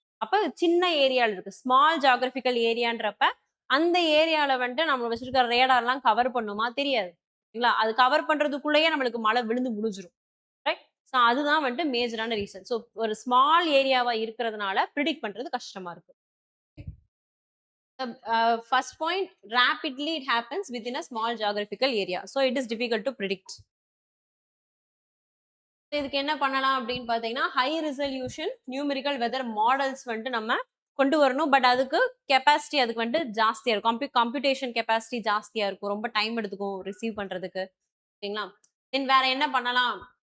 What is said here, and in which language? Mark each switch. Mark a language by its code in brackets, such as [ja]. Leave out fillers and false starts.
[ta] அப்ப சின்ன ஏரியால இருக்கு. ஸ்மால் ஜியோகிராபிக்கல் ஏரியான்றப்ப அந்த ஏரியால வந்துட்டு நம்ம வச்சிருக்கிற ரேடார்லாம் கவர் பண்ணுமா? தெரியாது. இல்ல அது கவர் பண்றதுக்குள்ளேயே நம்மளுக்கு மழை விழுந்து முடிஞ்சிரும். ரைட்? ஸோ அதுதான் வந்துட்டு மேஜரான ரீசன். ஸோ ஒரு ஸ்மால் ஏரியாவா இருக்கிறதுனால ப்ரிடிக்ட் பண்றது கஷ்டமா இருக்கு. [en] First point, rapidly it happens within a small geographical area. So it is difficult to predict. [ta] இதுக்கு என்ன பண்ணலாம் அப்படின்னு பார்த்தீங்கன்னா, high resolution numerical weather models வந்துட்டு நம்ம கொண்டு வரணும். பட் அதுக்கு கெப்பாசிட்டி அதுக்கு வந்துட்டு ஜாஸ்தியா இருக்கும். கம்ப்யூட்டேஷன் கெப்பாசிட்டி ஜாஸ்தியா இருக்கும். ரொம்ப டைம் எடுத்துக்கும் ரிசீவ் பண்றதுக்கு. ஓகேங்களா? தென் வேற என்ன பண்ணலாம்?